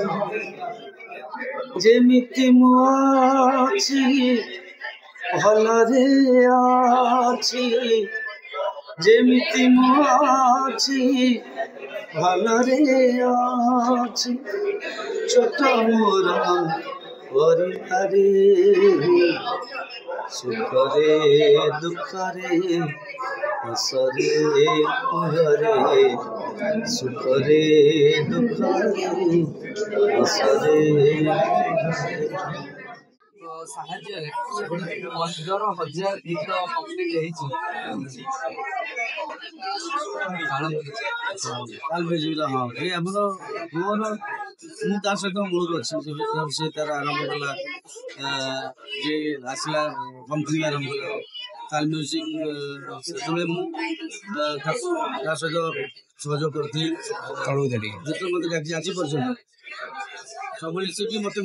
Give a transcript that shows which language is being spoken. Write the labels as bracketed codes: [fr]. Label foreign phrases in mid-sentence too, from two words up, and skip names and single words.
[or] ଯେମିତି ମୁଁ ଅଛି ଭଲରେ ଅଛି ଯେମିତି ମୁଁ ଅଛି ଭଲରେ ଅଛି ଛୋଟ ମୋର ପରିବାରେ ସୁଖରେ ଦୁଖରେ ହସରେ କୁହରେ ସୁଖରେ ଦୁଖରେ ହସରେ ସାହାଯ୍ୟରେ 15,000 ଗୀତ କମ୍ପ୍ଲିଟ୍ ହେଇଛି। ହଁ ଏ ଆମର ମୋର ମୁଁ ତା ସହିତ ମୂଳରୁ ଅଛି ସେ ତାର ଆରମ୍ଭ କଲା ଯେ ଆସିଲା କମ୍ପାନୀ ଆରମ୍ଭ କଲା ତାଲ ମ୍ୟୁଜିକ୍ ସେତେବେଳେ ମୁଁ ତା ସହିତ ସହଯୋଗ କରୁଥିଲି ଯେତେବେଳେ ମୋତେ ଡାକିଛି ଆଜି ପର୍ଯ୍ୟନ୍ତ ସବୁବେଳେ ସେ ବି ମୋତେ